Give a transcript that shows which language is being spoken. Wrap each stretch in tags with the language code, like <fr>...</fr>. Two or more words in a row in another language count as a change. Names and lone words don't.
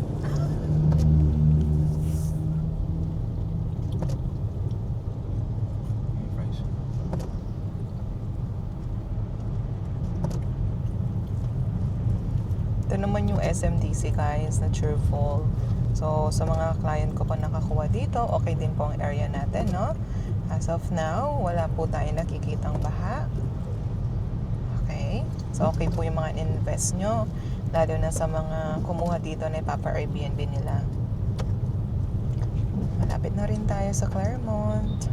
<tl>Fries. Ito naman yung SMDC guys na Cheerful. So, sa mga client ko pa nakakuha dito, okay din po ang area natin, no?</tl> <en>As of now,</en> <tl>wala po tayo nakikitang baha. Okay? So, okay po yung mga invest nyo. Lalo na sa mga kumuha dito na ipapa-Airbnb nila. Malapit na rin tayo sa Claremont.</tl>